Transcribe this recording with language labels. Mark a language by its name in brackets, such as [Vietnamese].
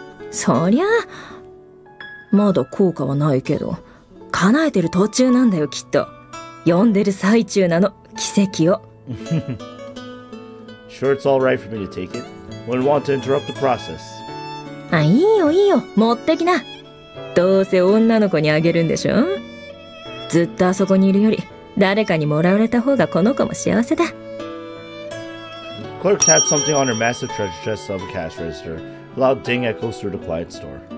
[Japanese] そりゃ、まだ効果はないけど、叶えてる途中なんだよ、きっと。読んでる最中なの、奇跡を。 [English] Sure, it's alright for me to take it. Wouldn't want to interrupt the process. [Japanese] あ、いいよいいよ、持ってきな。どうせ女の子にあげるんでしょ。ずっとあそこにいるより誰かにもらわれた方がこの子も幸せだ。 [English] Of clerk tapped something on her massive treasure chest of a cash register. A loud ding echoes through the quiet store.